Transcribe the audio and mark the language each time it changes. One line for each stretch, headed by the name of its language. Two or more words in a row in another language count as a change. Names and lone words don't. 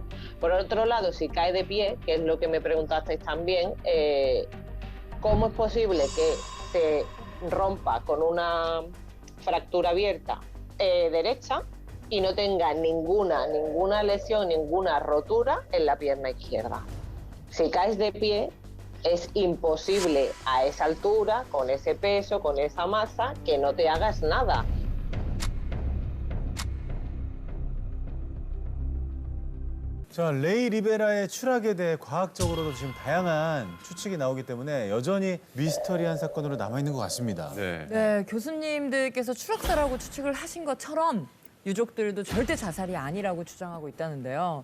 Spanish: Por otro lado, si cae de pie, que es lo que me preguntasteis también, ¿cómo es posible que se rompa con una fractura abierta derecha y no tenga ninguna lesión, ninguna rotura en la pierna izquierda? Si caes de pie, es imposible a esa altura, con ese peso, con esa masa, que no te hagas nada.
Korean: 자, 레이 리베라의 추락에 대해 과학적으로도 지금 다양한 추측이 나오기 때문에 여전히 미스터리한 사건으로 남아있는 것 같습니다. 네. 네, 교수님들께서 추락사라고 추측을 하신 것처럼 유족들도 절대 자살이 아니라고 주장하고 있다는데요.